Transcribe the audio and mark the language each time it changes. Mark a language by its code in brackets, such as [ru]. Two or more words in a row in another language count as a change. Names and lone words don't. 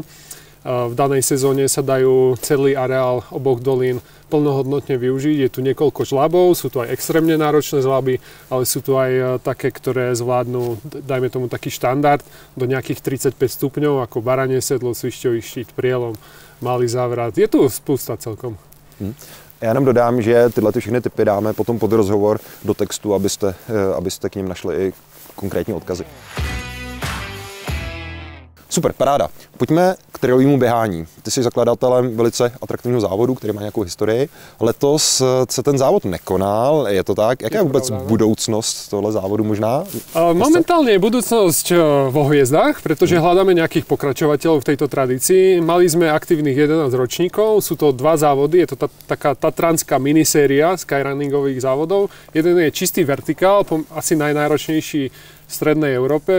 [sk] V danej sezóne sa dajú celý areál oboch dolín plnohodnotne využiť. Je tu niekoľko žľabov, sú tu aj extrémne náročné žľaby, ale sú tu aj také, ktoré zvládnu, dajme tomu taký štandard, do nejakých 35 stupňov, ako Baranie sedlo, Svišťový štít, Prielom, Malý Závrat. [cs] Je tu spousta celkom. Já jenom dodám, že tyhle všechny tipy dáme potom pod rozhovor do textu, abyste k ním našli i konkrétní odkazy. Super, paráda. Pojďme k trailovému běhání. Ty jsi zakladatelem velice atraktivního závodu, který má nějakou historii. Letos se ten závod nekonal, je to tak? Jaká je vůbec budoucnost tohle závodu možná? [sk] Momentálne je budúcnosť vo hviezdách, pretože hľadáme nejakých pokračovateľov v tejto tradícii. Mali sme aktívnych 11 ročníkov, sú to dva závody, je to taká tatranská miniséria skyrunningových závodov. Jeden je čistý vertikál, asi najnáročnejší v strednej Európe.